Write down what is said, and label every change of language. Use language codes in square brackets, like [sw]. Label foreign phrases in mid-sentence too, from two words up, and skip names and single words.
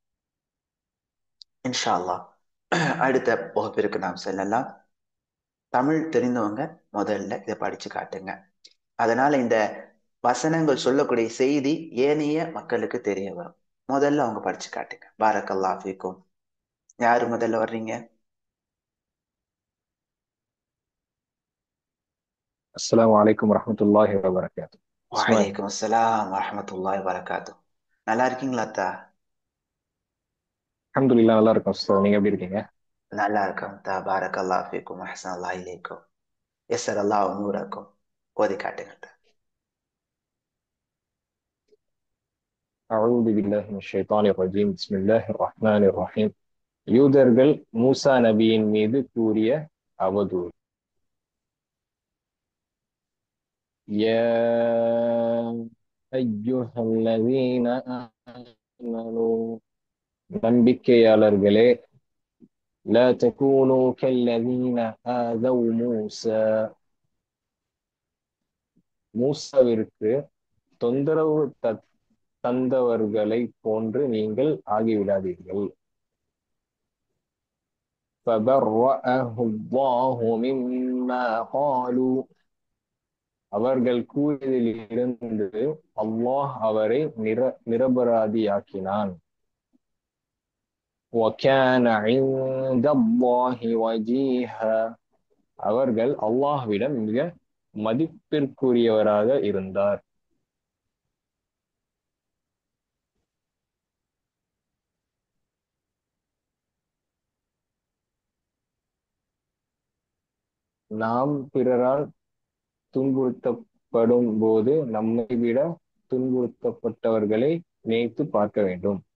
[ar] إن شاء الله [ta] அடுத்த வகுப்பிற்கு நாம் செல்லலாம். தமிழ் தெரிந்தவங்க முதல்ல இதை படிச்சு காட்டுங்க. அதனால இந்த வசனங்கள் சொல்லக்கூடிய செய்தி ஏனைய மக்களுக்கு தெரிய வரும். முதல்ல அவங்க படிச்சு காட்டுங்க. [ar] بارك الله فيكم. [ta] யாரு முதல்ல வர்றீங்க? [ar] السلام عليكم ورحمة الله وبركاته. اسمعي. وعليكم السلام ورحمة الله وبركاته. [ta] நல்லா இருக்கீங்களா அத்தா? الحمد لله நல்லா இருக்கும் சார். நீங்க எப்படி இருக்கீங்க? நல்லா இருக்கோம் அத்தா. [ar] بارك الله فيكم أحسن الله إليكم. يسر الله أموركم. [ta] ஓதி காட்டுங்க அத்தா. [ar] أعوذ بالله من الشيطان الرجيم. بسم الله الرحمن الرحيم. [ta] யூதர்கள் மூசா நபியின் மீது கூறிய அவதூறு. [ar] يا أيها الذين آمنوا நம்பிக்கையாளர்களே لا تكونوا كالذين آذوا موسى [ta] மூசாவிற்கு தொந்தரவு தந்தவர்களை போன்று நீங்கள் ஆகிவிடாதீர்கள். [ar] فبرأه الله مما قالوا [ta] அவர்கள் கூறியதிலிருந்து அல்லாஹ் அவரை நிரபராதியாக்கினான். [ar] وَكَانَ عِندَ اللَّهِ وَجِيهًا [ta] அவர்கள் அல்லாஹ்விடம் மிக மதிப்பிற்குரியவராக இருந்தார். நாம் பிறரால் துன்புறுத்தப்படும் போது நம்மை விட துன்புறுத்தப்பட்டவர்களை நினைத்து பார்க்க வேண்டும்.